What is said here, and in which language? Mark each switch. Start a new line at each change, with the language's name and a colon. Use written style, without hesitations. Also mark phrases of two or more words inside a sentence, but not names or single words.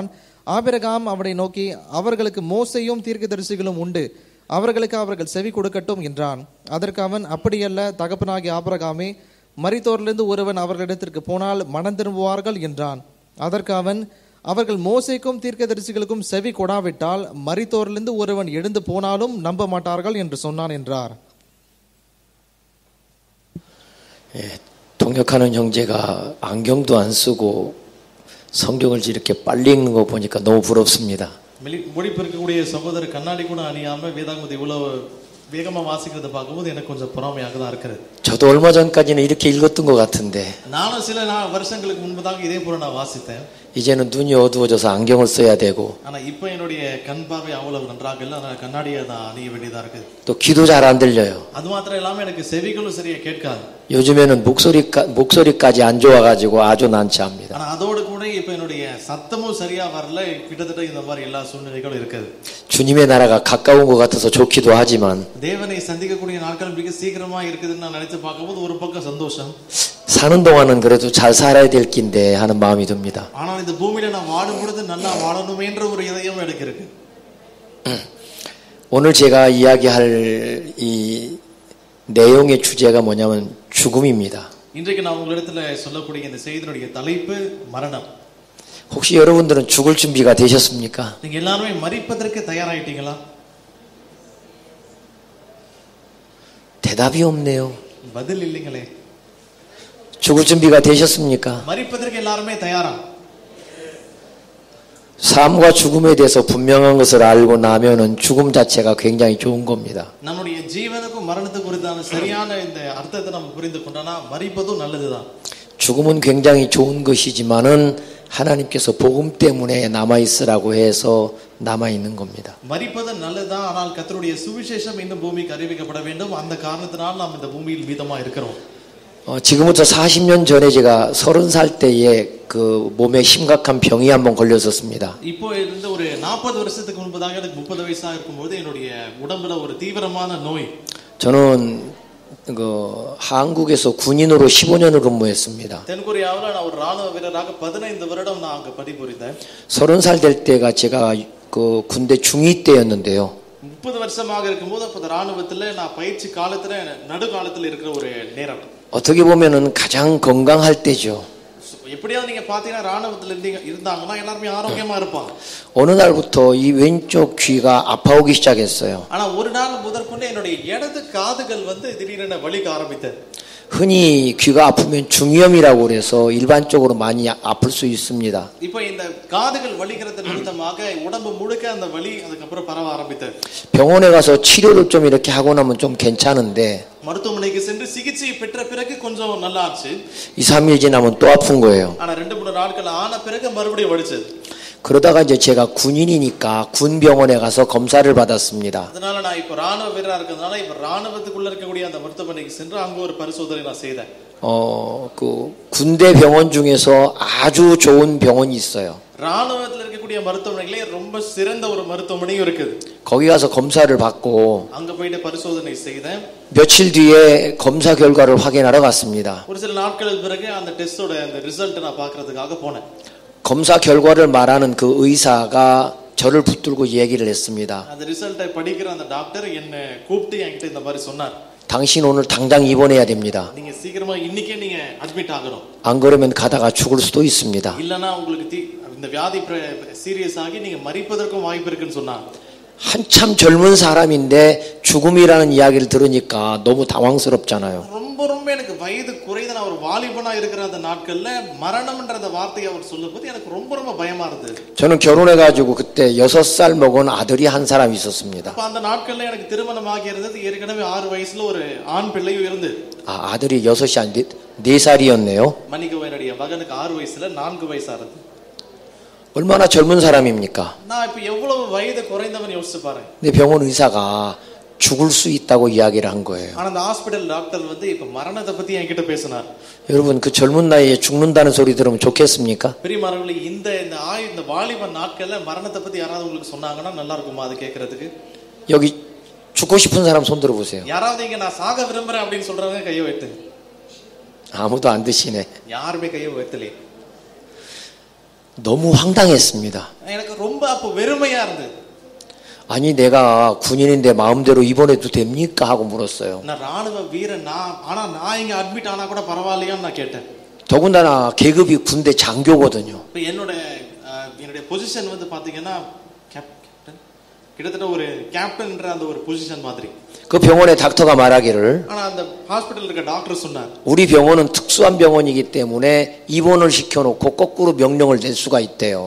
Tamil: ஆபிரகாம் அவனை நோக்கி, அவர்களுக்கு மோசேயும் தீர்க்கதரிசிகளும் உண்டு, அவர்களுக்கு அவர்கள் செவி கொடுக்கட்டும் என்றான். அதற்கு அவன், அப்படியல்ல தகப்பனாகிய ஆபிரகாமே, மரித்தோரிலிருந்து ஒருவன் அவர்களிடத்திற்கு போனால் மனம் திரும்புவார்கள் என்றான். அதற்கு அவன், அவர்கள் மோசேக்கும் தீர்க்கதரிசிகளுக்கும் செவி கொடாவிட்டால் மரித்தோரிலிருந்து ஒருவன் எழுந்து போனாலும் நம்ப மாட்டார்கள் என்று சொன்னான் என்றார்.
Korean: 통역하는 형제가 안경도 안 쓰고 성경을 이렇게 빨리 읽는 거 보니까 너무 부럽습니다.
Tamil: மொழிபெயர்க்கக்கூடிய சகோதரர் கண்ணாடி கூட அணியாம வேதாகமத்தை இவ்வளவு வேகமா வாசிக்கிறத பார்க்கும்போது எனக்கு கொஞ்சம் பொறாமையாக தான் இருக்கிறது.
Korean: 저도 얼마 전까지는 이렇게 읽었던 것 같은데
Tamil: நானும் சில வருஷங்களுக்கு முன்பதாக இதே போல நான் வாசித்தேன்.
Korean: 이제는 눈이 어두워져서 안경을 써야 되고
Tamil: ஆனா இப்போ என்னுடைய கண் பார்வை அவ்வளவு நன்றாக இல்ல. அதனால கண்ணாடியை தான் அணிய வேண்டியதா இருக்குது.
Korean: 또 귀도 잘 안 들려요.
Tamil: அது மாத்திரம் இல்லாம எனக்கு செவிகளும் சரியா கேட்காது.
Korean: 요즘에는 목소리까지 안 좋아가지고 아주 난처합니다.
Tamil: ஆனா அதோடு கூட இப்போ என்னுடைய சத்தமும் சரியா வரல. கிட்டத்தட்ட இந்த மாதிரி எல்லா சூழ்நிலைகளும் இருக்குது.
Korean: 주님의 나라가 가까운 것 같아서 좋기도 하지만
Tamil: தேவனை சந்திக்கக்கூடிய நாட்கள் மிக சீக்கிரமா இருக்குதுன்னு நான் நினைத்து பார்க்கும்போது ஒரு பக்கம் சந்தோஷம்.
Korean: 사는 동안은 그래도 잘 살아야 될 낀데 하는 마음이 듭니다.
Tamil: ஆனால் இந்த பூமியில நான் வாழும் பொழுது நல்லா வாழணுமேன்ற ஒரு இதயம் எனக்கு இருக்கு.
Korean: 오늘 제가 이야기할 이 내용의 주제가 뭐냐면 죽음입니다.
Tamil: இன்றைக்கு நான் உங்களிடத்துல சொல்லக்கூடிய இந்த செய்தியினுடைய தலைப்பு மரணம்.
Korean: 혹시 여러분들은 죽을 준비가 되셨습니까?
Tamil: நீங்க எல்லாரும் மரிப்பதற்கு தயாராயிட்டீங்களா?
Korean: 대답이 없네요.
Tamil: பதில் இல்லைங்களே.
Korean: 죽을 준비가 되셨습니까?
Tamil: மரிப்பதற்கு எல்லாரும் தயாரா?
Korean: 삶과 죽음에 대해서 분명한 것을 알고 나면은 죽음 자체가 굉장히 좋은 겁니다.
Tamil: நம்முடைய ஜீவனுக்கும் மரணத்துக்கும் குறித்தான சரியான இந்த அர்த்தத்தை நம்ம புரிந்து கொண்டோம்னா மரிப்பதும் நல்லதுதான்.
Korean: 죽음은 굉장히 좋은 것이지만은 하나님께서 복음 때문에 남아 있으라고 해서 남아 있는 겁니다.
Tamil: மரிப்பது நல்லதுதான். ஆனால் கர்த்தருடைய சுவிசேஷம் இந்த பூமிக்கு அறிவிக்கப்பட வேண்டும். அந்த காரணத்தினால் நாம் இந்த பூமியில் மீதமா இருக்கிறோம்.
Korean: 지금부터 40년 전에 제가 30살 때에 그 몸에 심각한 병이 한번 걸렸었습니다.
Tamil: இப்போ இருந்து ஒரு 40 வருஷத்துக்கு முன்பதாக எனக்கு 30 வயசா இருக்கும்போது என்னுடைய உடம்புல ஒரு தீவிரமான நோய்.
Korean: 저는 그 한국에서 군인으로 15년을 근무했습니다.
Tamil: தென்கொரியாவுல நான் ஒரு ராணுவ வீரராக 15 வருடம் நான் அங்க பணிபுரிந்தேன்.
Korean: 30살 될 때가 제가 그 군대 중위 때였는데요.
Tamil: 30 வருஷமாக இருக்கும்போது அப்ப ராணுவத்துல நான் பயிற்சி காலத்துல நடுகாலத்துல இருக்கிற ஒரு நேரம்.
Korean: 어떻게 보면은 가장 건강할 때죠.
Tamil: எப்படியாவது நீங்க பாத்தீங்கன்னா ராணுவத்துல இருந்தாங்கன்னா எல்லாரும் ஆரோக்கியமா இருப்பாங்க.
Korean: 어느 날부터 이 왼쪽 귀가 아파오기 시작했어요.
Tamil: ஆனா ஒரு நாள் முதற்கொண்டு என்னுடைய இடது காதுகள் வந்து திடீரென வலிக்க ஆரம்பித்தது.
Korean: 흔히 귀가 아프면 중이염이라고 그래서 일반적으로 많이 아플 수 있습니다.
Tamil: இப்போ இந்த காதுகள் வலிக்கிறது நிமித்தமாக உடம்பு முழுக்க அந்த வலி அதுக்கப்புறம் பரவ ஆரம்பித்தது.
Korean: 병원에 가서 치료를 좀 이렇게 하고 나면 좀 괜찮은데
Tamil: மருத்துவமனைக்கு சென்று சிகிச்சை பெற்ற பிறகு கொஞ்சம் நல்லா ஆச்சு.
Korean: 2, 3일 지나면 또 아픈 거예요.
Tamil: ஆனா 2-3 நாட்கள் ஆன பிறகு மறுபடியும் வலிச்சது.
Korean: 그러다가 이제 제가 군인이니까 군 병원에 가서 검사를 받았습니다.
Tamil: அதனால நான் இப்போ ராணுவ வீரரா இருக்கிறதுனால இப்போ ராணுவத்துக்குள்ள இருக்கக்கூடிய அந்த மருத்துவமனைக்கு சென்று அங்க ஒரு பரிசோதனை நான் செய்தேன்.
Korean: 그 군대 병원 중에서 아주 좋은 병원이 있어요.
Tamil: ராணுவத்துல இருக்கக்கூடிய மருத்துவமனைகளே ரொம்ப சிறந்த ஒரு மருத்துவமனையும் இருக்குது.
Korean: 거기 가서 검사를 받고
Tamil: அங்க போயிட்டு பரிசோதனை செய்தேன்.
Korean: 며칠 뒤에 검사 결과를 확인하러 갔습니다.
Tamil: ஒரு சில நாட்களுக்கு பிறகு அந்த டெஸ்டோட அந்த ரிசல்ட் நான் பார்க்கிறதுக்காக போனேன்.
Korean: 검사 결과를 말하는 그 의사가 저를 붙들고 얘기를 했습니다.
Tamil: அந்த ரிசல்ட்டை படிக்கிற அந்த டாக்டர் என்ன கூப்பிட்டு என்கிட்ட இந்த மாதிரி சொன்னார்.
Korean: 당신 오늘 당장 입원해야 됩니다.
Tamil: நீங்க சீக்கிரமா இன்னைக்கே நீங்க அட்மிட் ஆகணும்.
Korean: 안 그러면 가다가 죽을 수도 있습니다.
Tamil: இல்லனா உங்களுக்கு இந்த வியாதி சீரியஸ் ஆகி நீங்க மரிப்பதற்கும் வாய்ப்பு இருக்குன்னு சொன்னார்.
Korean: 한참 젊은 사람인데 죽음이라는 이야기를 들으니까 너무 당황스럽잖아요.
Tamil: ரொம்ப எனக்கு வயது குறைந்த ஒரு வாலிபனா இருக்கிற அந்த நாட்கள்ல மரணம்ன்ற அந்த வார்த்தையை அவர் சொல்லும்போது எனக்கு ரொம்ப பயமா இருந்தது.
Korean: 저는 결혼해 가지고 그때 6살 먹은 아들이 한 사람 있었습니다.
Tamil: அப்ப அந்த நாட்கள்ல எனக்கு திருமணமாகி இருந்தது. ஏற்கனவே 6 வயசுல ஒரு ஆண் பிள்ளையும் இருந்தது.
Korean: 아들이 6이 아닌데 4살이었네요.
Tamil: மன்னிக்கவும், என்னுடைய மகனுக்கு 6 வயசுல 4 வயசா இருந்தது.
Korean: 얼마나 젊은 사람입니까?
Tamil: நான் இப்ப எவ்வளவு வயது குறைந்தவன் யோசிச்சு பாருங்க.
Korean: 근데 병원 의사가 죽을 수 있다고 이야기를 한 거예요.
Tamil: ஆனா அந்த
English: hospital doctor
Tamil: வந்து இப்ப மரணத்தை பத்தி என்கிட்ட பேசினார்.
Korean: 여러분 그 젊은 나이에 죽는다는 소리 들으면 좋겠습니까?
Tamil: பெரியமானவர்களே, இந்த வாலிப நாட்கள்ல மரணத்தை பத்தி யாராவது உங்களுக்கு சொன்னாங்கன்னா நல்லா இருக்குமா அது கேக்குறதுக்கு?
Korean: 여기 죽고 싶은 사람 손 들어 보세요.
Tamil: யாராவது இங்க நான் சாக விரும்புறேன் அப்படின்னு சொல்றவங்க கையை வைத்துங்க.
Korean: 아무도 안 드시네.
Tamil: யாருமே கையை வைத்தலே.
Korean: 너무 황당했습니다.
Tamil: எனக்கு ரொம்ப அப்ப வெறுமையா இருந்தது.
Korean: 아니 내가 군인인데 마음대로 입원해도 됩니까 하고 물었어요.
Tamil: நான் ராணுவ வீரன் ஆனா நான் இங்க அட்மிட் ஆனா கூட பரவாயில்லையான்னு நான் கேட்டேன்.
Korean: 더군다나 계급이 군대 장교거든요.
Tamil: இப்ப என்னுடைய பொசிஷன் வந்து பாத்தீங்கன்னா கிட்டத்தட்ட ஒரு கேப்டன்ன்ற அந்த ஒரு பொசிஷன் மாதிரி.
Korean: 그 병원의 닥터가 말하기를
Tamil: ஆனா அந்த ஹாஸ்பிடல்ல இருக்க டாக்டர் சொன்னார்,
Korean: 우리 병원은 특수한 병원이기 때문에 입원을 시켜놓고 거꾸로 명령을 낼 수가 있대요.